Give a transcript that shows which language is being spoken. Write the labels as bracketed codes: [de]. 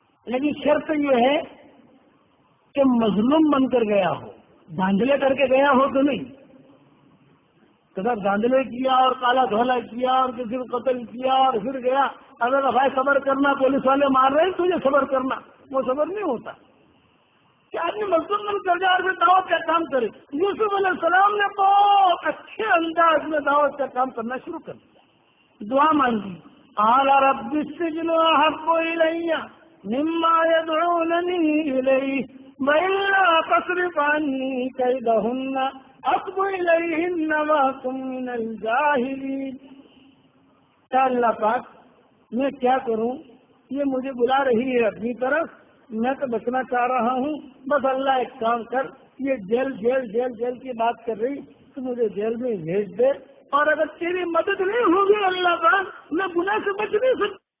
[ur] لیکن شرط یہ ہے کہ مظلوم بن کر گیا ہو، دھاندلے کر کے گیا ہو تو نہیں، کدھر دھاندلے کیا اور کالا دھولا کیا اور کسی کو قتل کیا اور پھر گیا، اگر بھائی صبر کرنا، پولیس والے مار رہے ہیں تجھے صبر کرنا، وہ صبر نہیں ہوتا۔ کہ آدمی مزدور بن کر جائے اور پھر دعوت کا کام کرے. یوسف علیہ السلام نے بہت اچھے انداز میں دعوت کا کام کرنا شروع کر دیا. دعا مانگی. [ar] قال رب السجن احب الي مما يدعونني اليه والا تصرف عني كيدهن اصب اليهن واكن من الجاهلين. [ur] اے اللہ پاک میں کیا کروں، یہ مجھے بلا رہی ہے اپنی طرف، میں تو بچنا چاہ رہا ہوں، بس اللہ ایک کام کر، یہ جیل جیل جیل جیل کی بات کر رہی تو مجھے جیل میں بھیج دے، اور اگر تیری مدد نہیں ہوگی اللہ پاک میں گناہ سے بچ نہیں سکتا.